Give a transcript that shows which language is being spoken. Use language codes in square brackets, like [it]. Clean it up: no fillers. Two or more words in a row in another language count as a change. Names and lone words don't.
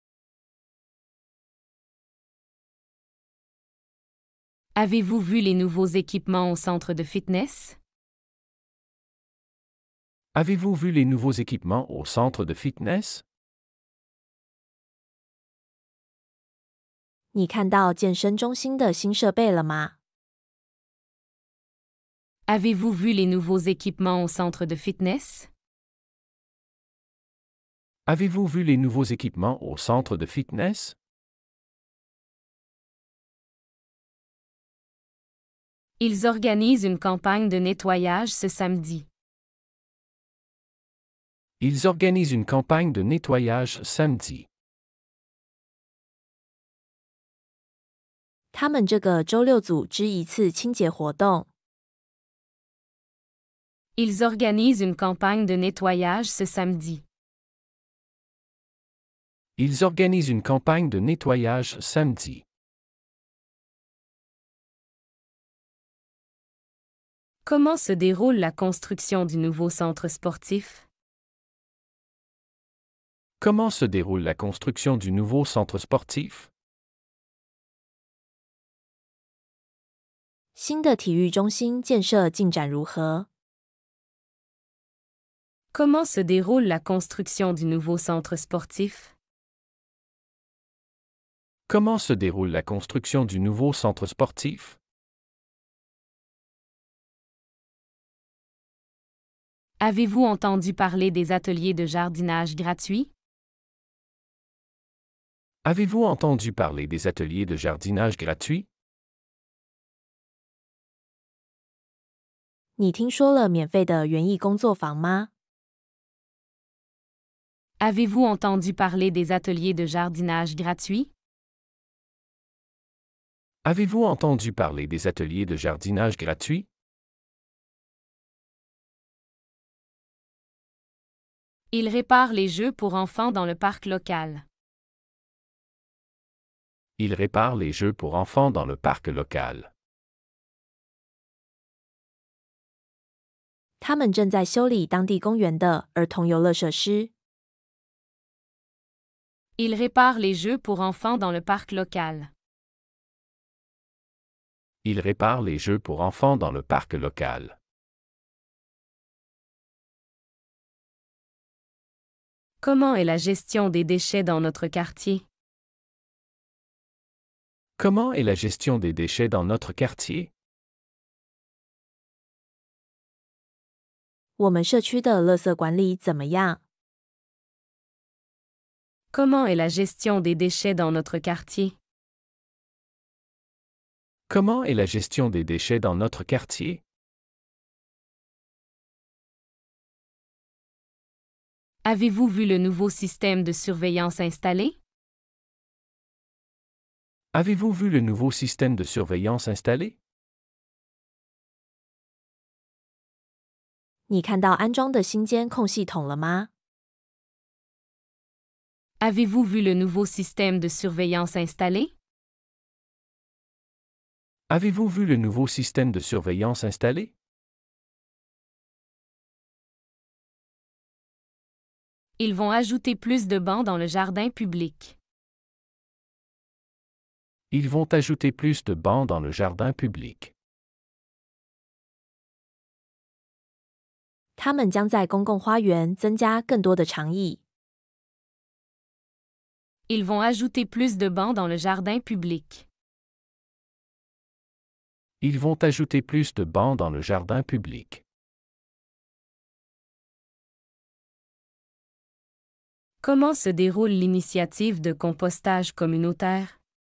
[fr] Avez-vous vu les nouveaux équipements au centre de fitness? Avez-vous vu les nouveaux équipements au centre de fitness? [zh] 你看到健身中心的新设备了吗？ [fr] Avez-vous vu les nouveaux équipements au centre de fitness? Avez-vous vu les nouveaux équipements au centre de fitness? Ils organisent une campagne de nettoyage ce samedi. Ils organisent une campagne de nettoyage samedi. [zh] 他们这个周六组织一次清洁活动。 [fr] Ils organisent une campagne de nettoyage ce samedi. Ils organisent une campagne de nettoyage samedi. Comment se déroule la construction du nouveau centre sportif? Comment se déroule la construction du nouveau centre sportif? [zh] 新的体育中心建设进展如何？ [fr] Comment se déroule la construction du nouveau centre sportif? Comment se déroule la construction du nouveau centre sportif? Avez-vous entendu parler des ateliers de jardinage gratuits? Avez-vous entendu parler des ateliers de jardinage gratuits? [zh] 你听说了免费的园艺工作坊吗？ [fr] Avez-vous entendu parler des ateliers de jardinage gratuits? Avez-vous entendu parler des ateliers de jardinage gratuits? Il répare les jeux pour enfants dans le parc local. Il répare les jeux pour enfants dans le parc local. [zh] 他们正在修理当地公园的儿童游乐设施。 [fr] Il répare les jeux pour enfants dans le parc local. Il répare les jeux pour enfants dans le parc local. Comment est la gestion des déchets dans notre quartier? Comment est la gestion des déchets dans notre quartier? [zh] 我们社区的垃圾管理怎么样？ [fr] Comment est la gestion des déchets dans notre quartier? Comment est la gestion des déchets dans notre quartier? Avez-vous vu le nouveau système de surveillance installé? Avez-vous vu le nouveau système de surveillance installé? [zh] 你看到安装的新监控系统了吗？ [fr] Avez-vous vu le nouveau système de surveillance installé? Avez-vous vu le nouveau système de surveillance installé? Ils vont ajouter plus de bancs dans le jardin public. Ils vont ajouter plus de bancs dans le jardin public. [zh] 他们将在公共花园增加更多的长椅。 [fr] Ils vont ajouter plus de bancs dans le jardin public. Ils vont ajouter plus de bancs dans le jardin public. Comment se déroule l'initiative de compostage communautaire?